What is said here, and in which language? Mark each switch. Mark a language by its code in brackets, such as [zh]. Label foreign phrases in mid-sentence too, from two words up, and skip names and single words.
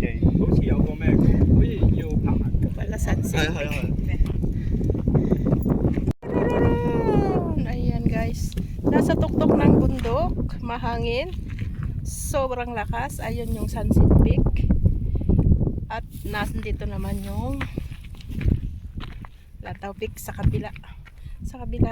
[yue] 好似有個咩講，好似要爬。 [tl] Wala sunset. [yue] 係啊係啊係啊。 [tl] Ayan guys. Nasa tuktok ng bundok. Mahangin. Sobrang lakas. Ayun yung Sunset Peak. At nandito naman yung Lantaw Peak sa kabila.